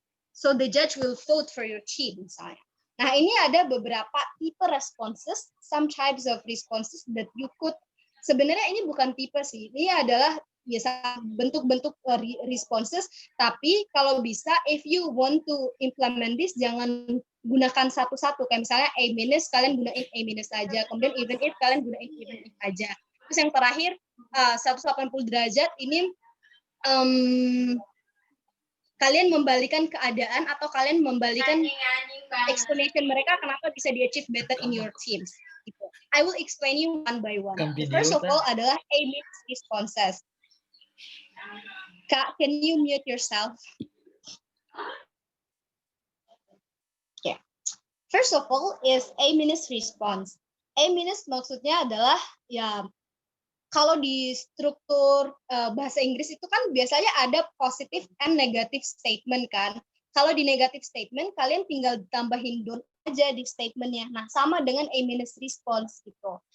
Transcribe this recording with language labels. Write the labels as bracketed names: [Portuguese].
[English] So the judge will vote for your team [Indonesian] misalnya. Nah, ini ada beberapa tipe responses, [English] some types of responses that you could, [Indonesian] sebenarnya ini bukan tipe sih, ini adalah biasa bentuk-bentuk responses, tapi kalau bisa [English] if you want to implement this, [Indonesian] jangan gunakan satu-satu, kayak misalnya A minus, kalian gunain A minus saja, kemudian even if, kalian gunain even if aja. Terus yang terakhir, 180 derajat, ini kalian membalikan keadaan atau kalian membalikan explanation mereka kenapa bisa di-achieve better [English] in your teams. [Indonesian] Gitu. [English] I will explain you one by one. First of all [Indonesian] adalah [English] A-minus responses. Kak, can you mute yourself? Okay. First of all is A-minus response. [Indonesian] A-minus maksudnya adalah ya kalau di struktur bahasa Inggris itu kan biasanya ada [English] positive and negative statement [Indonesian] kan. Kalau di negative statement, kalian tinggal tambahin don't aja di statementnya. Nah, sama dengan A- response gitu.